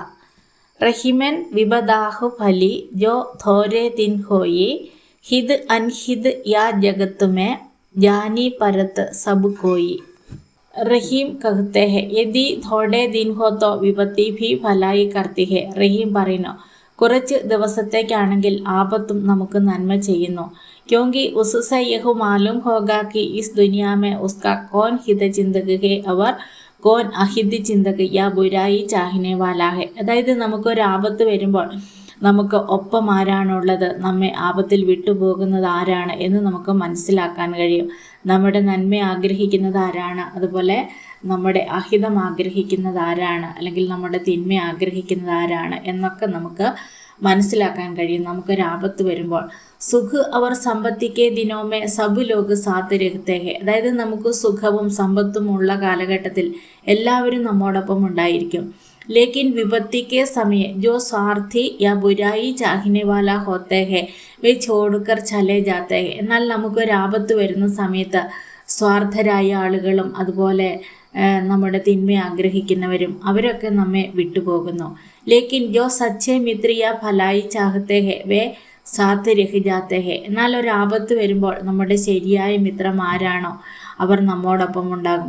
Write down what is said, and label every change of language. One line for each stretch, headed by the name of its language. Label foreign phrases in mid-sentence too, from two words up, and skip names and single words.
Hindi: रहीमन विबदाहु फली जो थोड़े दिन होई, हिद अनहिद या जगत में जानी परत सब कोई। रहीम कहते हैं, यदि थोड़े दिन हो तो विपत्ति भी भलाई करती है.
Malayalam: റഹീം പറയുന്നു, കുറച്ച് ദിവസത്തേക്കാണെങ്കിൽ ആപത്തും നമുക്ക് നന്മ ചെയ്യുന്നു.
Hindi: क्योंकि उससे यह मालूम होगा कि इस दुनिया में उसका कौन हित चिंतक है और कौन अहित चिंतक या बुराई चाहने वाला है.
Malayalam: അതായത് നമുക്കൊരു ആപത്ത് വരുമ്പോൾ നമുക്ക് ഒപ്പം ആരാണുള്ളത്, നമ്മെ ആപത്തിൽ വിട്ടുപോകുന്നത് ആരാണ് എന്ന് നമുക്ക് മനസ്സിലാക്കാൻ കഴിയും. നമ്മുടെ നന്മ ആഗ്രഹിക്കുന്നത് ആരാണ്, അതുപോലെ നമ്മുടെ അഹിതം ആഗ്രഹിക്കുന്നത് ആരാണ്, അല്ലെങ്കിൽ നമ്മുടെ തിന്മ ആഗ്രഹിക്കുന്നത് ആരാണ് എന്നൊക്കെ നമുക്ക് മനസ്സിലാക്കാൻ കഴിയും. നമുക്കൊരു ആപത്ത് വരുമ്പോൾ
Hindi: सुख और संपत्ति के दिनों में सब लोग साथ रहते है.
Malayalam: അതായത് നമുക്ക് സുഖവും സമ്പത്തും ഉള്ള കാലഘട്ടത്തിൽ എല്ലാവരും നമ്മോടൊപ്പം ഉണ്ടായിരിക്കും.
Hindi: लेकिन विपत्ति के समय जो स्वार्थी या बुराई चाहने वाला होते हैं वे छोड़कर चले जाते हैं.
Malayalam: എന്നാൽ നമുക്കൊരു ആപത്ത് വരുന്ന സമയത്ത് സ്വാർത്ഥരായ ആളുകളും അതുപോലെ നമ്മുടെ തിന്മ ആഗ്രഹിക്കുന്നവരും അവരൊക്കെ നമ്മെ വിട്ടുപോകുന്നു.
Hindi: लेकिन जो सच्चे मित्र या भलाई चाहते है वे साथ रहि जाते है.
Malayalam: എന്നാൽ ഒരു ആപത്ത് വരുമ്പോൾ നമ്മുടെ ശരിയായ മിത്രം ആരാണോ അവർ നമ്മോടൊപ്പം ഉണ്ടാകും.